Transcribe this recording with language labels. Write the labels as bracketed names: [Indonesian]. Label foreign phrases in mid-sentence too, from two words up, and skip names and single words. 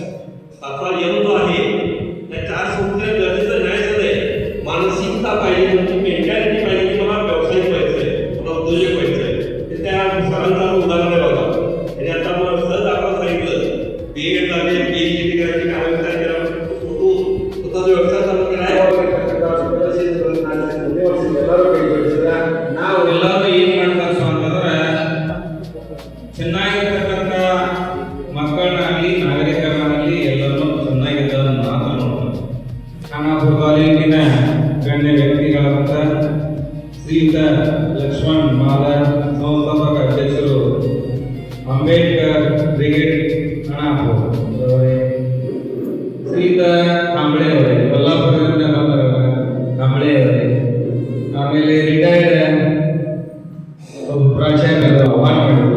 [Marathi] 5वा यम जो आहे त्या 4 सूत्र गरजेचं नाही झालंय. मानसिकता पाहिजे, म्हणजे मेंटॅलिटी पाहिजे की मला व्यावसायिक व्हायचंय, मला उद्योजक व्हायचंय. ते त्या सरांचं उदाहरण आहे बघा. आणि आता मला सहज आपण सांगितलं BA झाले, PhD करायची काय विचार केला स्वतःचा व्यवसाय चालू केला आहे. [Kannada] ನಾವು ಎಲ್ಲರೂ ಏನು ಮಾಡಬೇಕು ಅಂತಂದ್ರೆ ಚೆನ್ನಾಗಿರ್ತಕ್ಕಂಥ ಮಕ್ಕಳನ್ನಾಗಲಿ ನಾಗರಿಕರನ್ನಾಗಲಿ ಎಲ್ಲರೂ ಚೆನ್ನಾಗಿದ್ದನ್ನು ಮಾತ್ರ ನೋಡಬೇಕು. ಖಾನಾಪುರ ತಾಲೂಕಿನ ಗಣ್ಯ ವ್ಯಕ್ತಿಗಳಾದಂಥ ಶ್ರೀಯುತ ಲಕ್ಷ್ಮಣ್ ಮಾಲರ್, ಸಂಸ್ಥಾಪಕ ಅಧ್ಯಕ್ಷರು ಅಂಬೇಡ್ಕರ್ ಬ್ರಿಗೇಡ್ ಖಾನಾಪುರ ಅವರೇ, ಶ್ರೀಯುತ ಕಾಂಬಳೆ ಅವರೇ, ಬಲ್ಲಾಪುರದಿಂದ ಕಾಂಬಳೆ ಅವರೇ, ಆಮೇಲೆ ರಿಟೈರ್ಡ್ ಪ್ರಾಚಾರ್ಯರು ಅವಾರ್ಡ್ ಮಾಡಿದ್ರು.